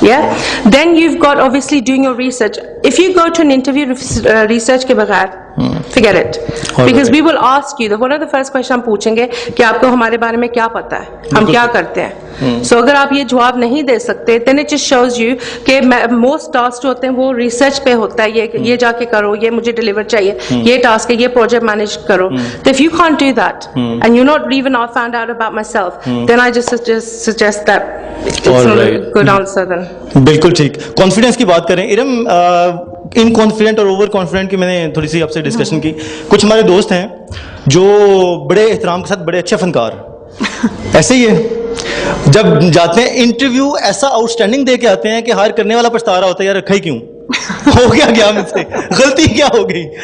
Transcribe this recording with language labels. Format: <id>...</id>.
<en>या then you got obviously doing your research. If you go to an interview</en> <hi>research के बगैर,</hi> <en>forget it, because we will ask you, one of the first question</en> <hi>हम पूछेंगे कि आपको हमारे बारे में क्या पता है, हम क्या करते हैं. So अगर आप ये जवाब नहीं दे सकते,</hi> <en>then it just shows you</en> <hi>कि most टास्क जो होते हैं वो रिसर्च पे होता है. ये जाके करो, ये मुझे डिलीवर चाहिए, ये टास्क है, ये प्रोजेक्ट मैनेज करो.</hi> <en>तो if you can't do that and you're not even found out about myself, then I just suggest that it's not a good answer then.</en> <hi>बिल्कुल ठीक. कॉन्फिडेंस की बात करें, इरम, इन कॉन्फिडेंट और ओवर कॉन्फिडेंट की मैंने थोड़ी सी आपसे डिस्कशन की. कुछ हमारे दोस्त हैं जो बड़े एहतराम के साथ बड़े अच्छे फनकार ऐसे ही है, जब जाते हैं इंटरव्यू ऐसा आउटस्टैंडिंग दे के आते हैं कि हायर करने वाला पछता रहा होता है, यार रखा ही क्यों, हो गया मुझसे, गलती क्या हो गई.</hi>